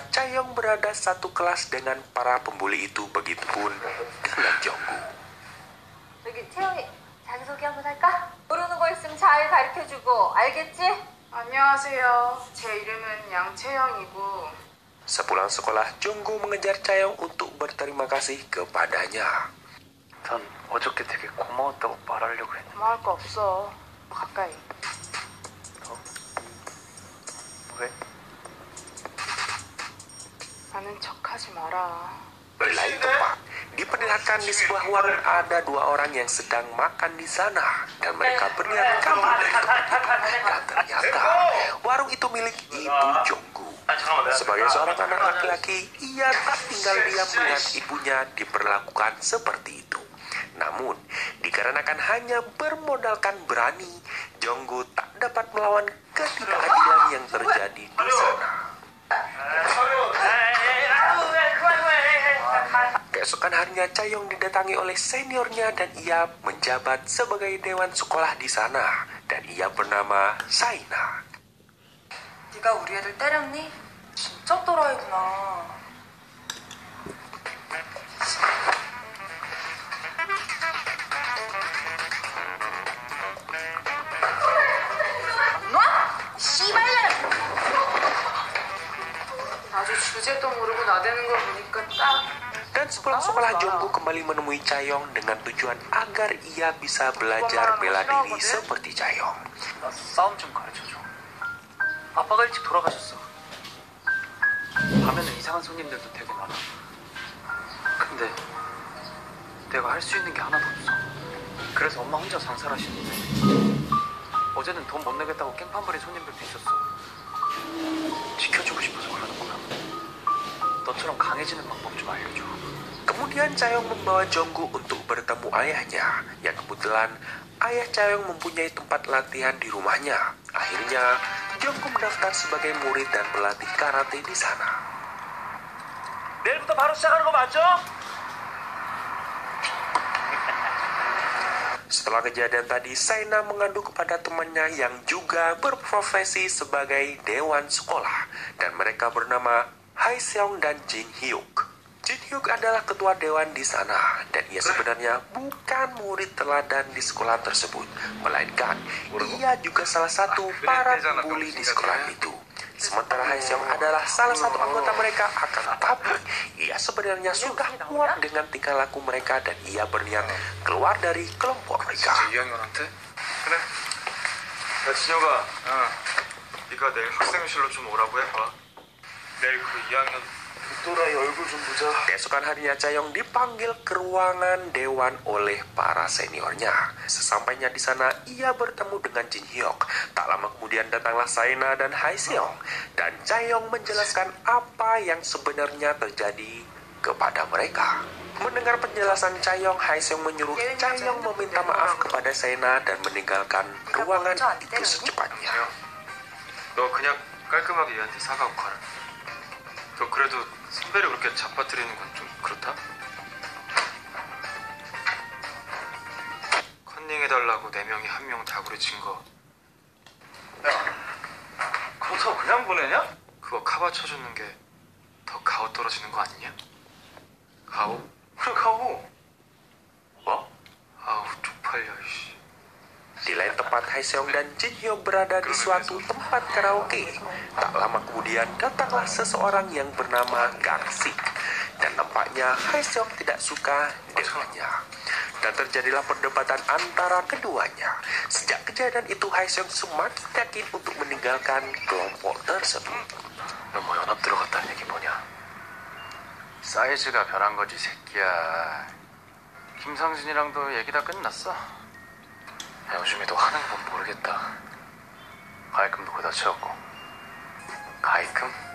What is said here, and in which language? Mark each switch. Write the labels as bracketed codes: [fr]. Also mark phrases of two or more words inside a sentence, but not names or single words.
[id] Chayong berada satu kelas dengan para pembuli itu, begitupun dengan Jonggu. [ko] 저기 채영이 자기소개 한번 할까? 모르는 거 있으면 잘 가르쳐주고, 알겠지? 안녕하세요. 제 이름은 양채영이고. [id] Sepulang sekolah, Jonggu mengejar Chayong untuk berterima kasih kepadanya. [ko] 전 어저께 되게 고마웠다고 말하려고 했는데. 고마울 거 없어. 가까이. 왜? 아는 척하지 마라. [id] Berlain tepat, diperlihatkan di sebuah warung ada dua orang yang sedang makan di sana, dan mereka berniat kabur dari tempat itu. Dan ternyata warung itu milik ibu Jonggu. Sebagai seorang anak laki-laki, ia tak tinggal diam melihat ibunya diperlakukan seperti itu. Namun, dikarenakan hanya bermodalkan berani, Jonggu tak dapat melawan ketidakadilan yang terjadi di sana. Keesokan harinya, Chaeyoung didatangi oleh seniornya dan ia menjabat sebagai dewan sekolah di sana. Dan ia bernama Saina. [ko] 네가 우리 애들 때렸니? 진짜 또라이구나. 아주 주제도 모르고 나대는 걸 보니까 딱 [id] Dan sepulang sekolah, Jonggu kembali menemui Chaeyoung dengan tujuan agar ia bisa belajar bela diri seperti Chaeyoung. [ko] 나 싸움 좀 가르쳐줘. 아빠가 일찍 돌아가셨어. 밤에는 이상한 손님들도 되게 많아. 근데 내가 할 수 있는 게 하나도 없어. 그래서 엄마 혼자 장사하시는데 어제는 돈 못 내겠다고 깽판 부린 손님들도 있었어. 지켜주고 싶어서 그러는 거야. 너처럼 강해지는 방법 좀 알려줘. [id] Kemudian Chaeyoung membawa Jonggu untuk bertemu ayahnya, yang kebetulan ayah Chaeyoung mempunyai tempat latihan di rumahnya. Akhirnya, Jonggu mendaftar sebagai murid dan berlatih karate di sana. [ko] 내일부터 바로 시작하는 거 맞죠? [id] Setelah kejadian tadi, Saina mengadu kepada temannya yang juga berprofesi sebagai dewan sekolah, dan mereka bernama Haeseong dan Jin Hyuk. Jin Hyuk adalah ketua dewan di sana, dan ia sebenarnya bukan murid teladan di sekolah tersebut, melainkan ia juga salah satu para pembuli di sekolah itu. Sementara Haeseong adalah salah satu anggota mereka, akan tetapi ia sebenarnya sudah muak dengan tingkah laku mereka dan ia berniat keluar dari kelompok mereka. [ko] 이학년한테? 그래. 야 진혁아, 네가 내일 학생회실로 좀 오라고 해봐. 내일 그 2학년 또라이 얼굴 좀 보자. [id] Keesokan harinya, Chaeyoung dipanggil ke ruangan dewan oleh para seniornya. Sesampainya di sana, ia bertemu dengan Jin Hyuk. Tak lama kemudian datanglah Saina dan Haeseong, dan Chaeyoung menjelaskan apa yang sebenarnya terjadi kepada mereka. Mendengar penjelasan Chaeyoung, Haeseong menyuruh Chaeyoung meminta maaf kepada Saina dan meninggalkan ruangan itu secepatnya. [ko] 너 그냥 깔끔하게 얘한테 사과하고 가라. 너 그래도 선배를 그렇게 잡아뜨리는 건 좀 그렇다? 컨닝해달라고 4명이 1명 다구리 친 거. 야, 그렇다고 그냥 보내냐? 그거 카바 쳐주는 게 더 가오 떨어지는 거 아니냐? 가오? 그래 가고. 뭐? 아우 쪽팔려 이씨. [id] Di lain tempat, Haeseong dan Jin Hyuk berada di suatu tempat karaoke. Tak lama kemudian datanglah seseorang yang bernama Gang-sik, dan nampaknya Haeseong tidak suka dengannya. Dan terjadilah perdebatan antara keduanya. Sejak kejadian itu, Haeseong semakin yakin untuk meninggalkan kelompok tersebut. [ko] 너 뭐 연합 들어갔다는 얘기 뭐냐? 사이즈가 변한 거지 새끼야. 김상진이랑도 얘기 다 끝났어. 야, 요즘에도 하는 건 모르겠다. 가입금도 그다 채웠고. 가입금?